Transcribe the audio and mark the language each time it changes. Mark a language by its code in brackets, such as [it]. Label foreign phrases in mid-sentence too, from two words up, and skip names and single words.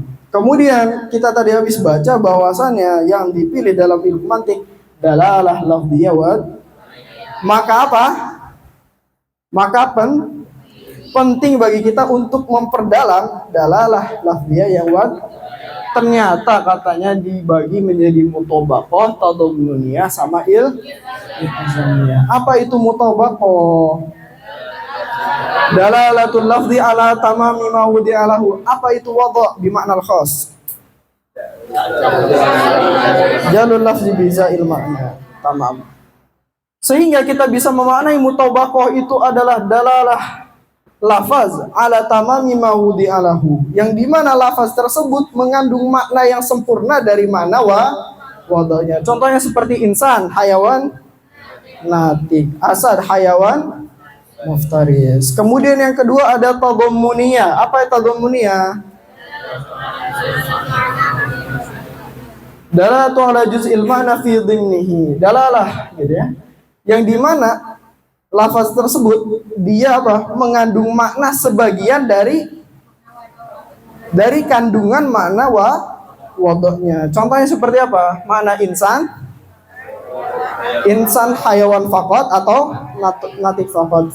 [id] Kemudian kita tadi habis baca bahwasannya yang dipilih dalam ilmu mantik [ar] دلالة لفظية [id] maka apa? Maka penting bagi kita untuk memperdalam [ar] دلالة لفظية [id] yang ternyata katanya dibagi menjadi mutobaqoh, tadammuniyah sama iltizamiyah. Apa itu mutobaqoh? [ar] دلالة اللفظ على تمام ما وضع له. [id] Apa itu [ar] وضع بمعنى الخاص؟ جعل اللفظ بإزاء المعنى. [id] Tamam. Sehingga kita bisa memaknai mutobaqoh itu adalah [ar] دلالة اللفظ على تمام ما وضع له, [id] yang dimana lafaz tersebut mengandung makna yang sempurna dari mana wadahnya. Contohnya seperti insan, [ar] حيوان ناطق, [id] asad, [ar] حيوان مفترس. [id] Kemudian yang kedua ada tadammuniyah. Apa itu tadammuniyah? [ar] دلالة على جزء المعنى في ضمنه. [id] Dalalah gitu ya. Yang dimana lafaz tersebut dia apa? Mengandung makna sebagian dari kandungan makna wadahnya. Contohnya seperti apa? Makna [ar] إنسان حيوان فقط [id] atau [ar] ناطق فقط.